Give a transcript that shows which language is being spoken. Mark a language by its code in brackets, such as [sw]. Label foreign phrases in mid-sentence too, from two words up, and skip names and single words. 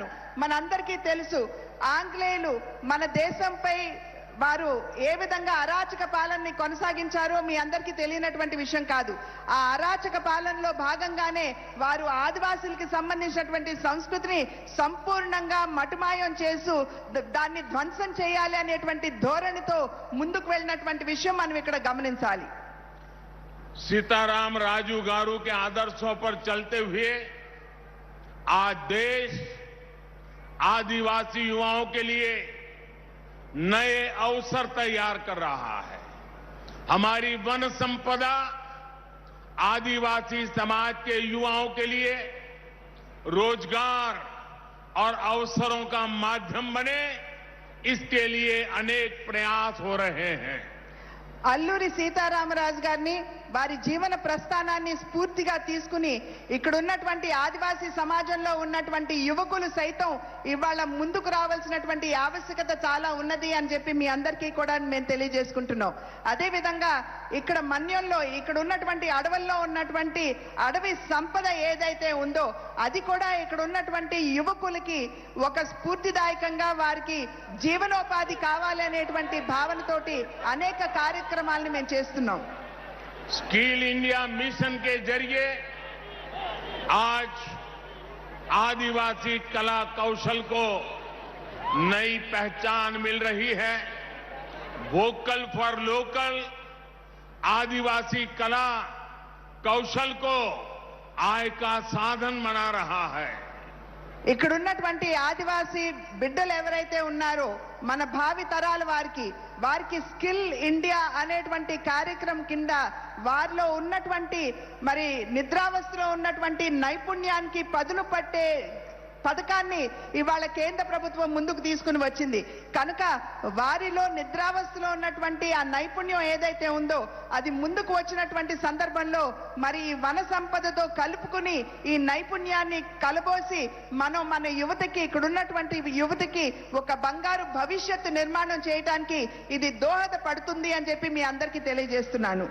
[te] మనందరికీ తెలుసు ఆంగ్లేయులు మన దేశంపై వారు ఏ విధంగా అరాచక పాలనని కొనసాగించారో మీ అందరికీ తెలియనటువంటి విషయం కాదు. ఆ అరాచక పాలనలో భాగంగానే వారు ఆదివాసులకి సంబంధించినటువంటి సంస్కృతిని సంపూర్ణంగా మటుమాయం చేస్తూ దాన్ని ధ్వంసం చేయాలి అనేటువంటి ధోరణితో ముందుకు వెళ్ళినటువంటి విషయం మనం ఇక్కడ గమనించాలి. [hi] सीताराम राजू गारू के आदर्शों पर चलते हुए आज देश आदिवासी युवाओं के लिए नए अवसर तैयार कर रहा है. हमारी वन संपदा आदिवासी समाज के युवाओं के लिए रोजगार और अवसरों का माध्यम बने, इसके लिए अनेक प्रयास हो रहे हैं. [te] అల్లూరి సీతారామరాజు గారిని వారి జీవన ప్రస్థానాన్ని స్ఫూర్తిగా తీసుకుని ఇక్కడ ఉన్నటువంటి ఆదివాసీ సమాజంలో ఉన్నటువంటి యువకులు సైతం ఇవాళ ముందుకు రావాల్సినటువంటి ఆవశ్యకత చాలా ఉన్నది అని చెప్పి మీ అందరికీ కూడా మేము తెలియజేసుకుంటున్నాం. అదేవిధంగా ఇక్కడ మన్యంలో ఇక్కడ ఉన్నటువంటి అడవుల్లో ఉన్నటువంటి అడవి సంపద ఏదైతే ఉందో అది కూడా ఇక్కడ ఉన్నటువంటి యువకులకి ఒక స్ఫూర్తిదాయకంగా వారికి జీవనోపాధి కావాలనేటువంటి భావనతోటి అనేక కార్యక్రమాలను మేము చేస్తున్నాం. [hi] स्किल इंडिया मिशन के जरिए आज आदिवासी कला कौशल को नई पहचान मिल रही है. वोकल फॉर लोकल आदिवासी कला कौशल को आय का साधन बना रहा है. [te] ఇక్కడ ఉన్నటువంటి ఆదివాసీ బిడ్డలు ఎవరైతే ఉన్నారో మన భావి తరాల వారికి స్కిల్ ఇండియా అనేటువంటి కార్యక్రమం కింద వారిలో ఉన్నటువంటి మరి నిద్రావస్థలో ఉన్నటువంటి నైపుణ్యానికి పదును పట్టే పథకాన్ని ఇవాళ కేంద్ర ప్రభుత్వం ముందుకు తీసుకుని వచ్చింది కనుక వారిలో నిద్రావస్థలో ఉన్నటువంటి ఆ నైపుణ్యం ఏదైతే ఉందో అది ముందుకు వచ్చినటువంటి సందర్భంలో మరి ఈ వన సంపదతో కలుపుకుని ఈ నైపుణ్యాన్ని కలబోసి మన యువతకి ఇక్కడ ఉన్నటువంటి యువతకి ఒక బంగారు భవిష్యత్తు నిర్మాణం చేయడానికి ఇది దోహదపడుతుంది అని చెప్పి మీ అందరికీ తెలియజేస్తున్నాను.